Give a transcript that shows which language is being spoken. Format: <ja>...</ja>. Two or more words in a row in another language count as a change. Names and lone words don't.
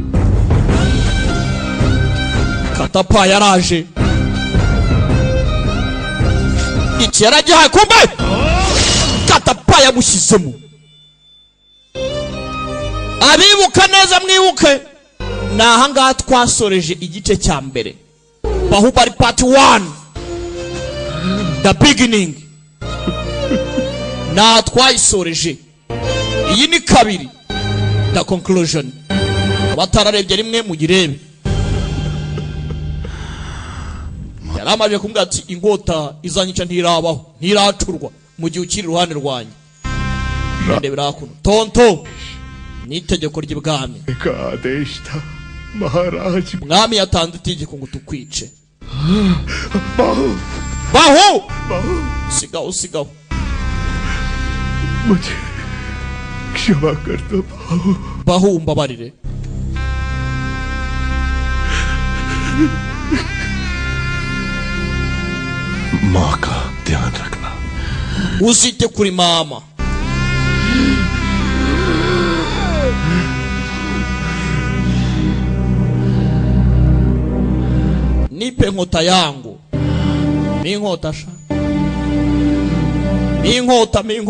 <rw>Katapa yaraje. Iki yaragihaye kumbe. Katapa yamushyizemo. Abibuka neza mwibuke, nahangaha twasoreje igice cya mbere.</rw> <en>Bahubali part 1, the beginning.</en> <rw>Na twayisoreje. Iyi ni kabiri,</rw> <en>the conclusion.</en> <rw>Batararebye rimwe mugirebe. Yaramaje kumbwira ati, inkota izanyica ntirabaho, ntiracurwa mu gihe ukiri iruhande rwanjye. Ndebera hakuno. Tonto n'itegeko ry'ibwami. Kadeshta Maharaj. Mwami yatanze itegeko ngo tukwice. Bahu. Bahu. Sigaho sigaho.</rw> <hi>मुझे क्षमा कर दो बाहु।</hi> <rw>बाहु umbabarire.</rw> <hi>माँ का ध्यान रखना।</hi> <rw>Usite kuri mama.</rw> <sw>Nipe nkota yangu. Mi nkota sha. Minkota.</sw>